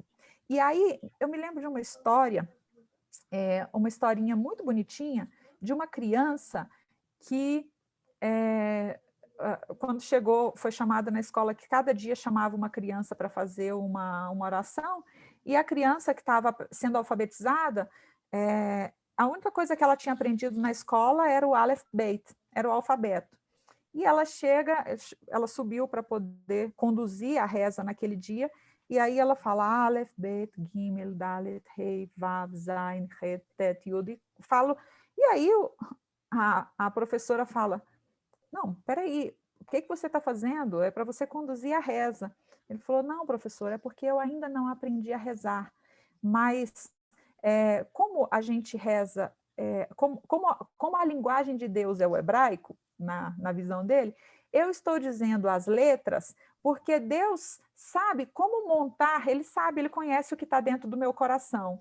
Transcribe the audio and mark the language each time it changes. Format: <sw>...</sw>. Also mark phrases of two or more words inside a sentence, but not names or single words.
<pt>E aí, eu me lembro de uma história, uma historinha muito bonitinha, de uma criança que, quando chegou, foi chamada na escola, que cada dia chamava uma criança para fazer uma oração, e a criança que estava sendo alfabetizada, a única coisa que ela tinha aprendido na escola era o</pt> <he>אלף בית,</he> <pt>era o alfabeto. E ela subiu para poder conduzir a reza naquele dia, e aí ela fala</pt> <he>אלף בית גימל דלת הא וו זין חית טית יוד,</he> <pt>e aí a professora fala, não, peraí, o que você está fazendo? É para você conduzir a reza. Ele falou, não, professor, é porque eu ainda não aprendi a rezar, mas como a gente reza, como a linguagem de Deus é o hebraico, na visão dele, eu estou dizendo as letras porque Deus sabe como montar, ele conhece o que está dentro do meu coração.</pt>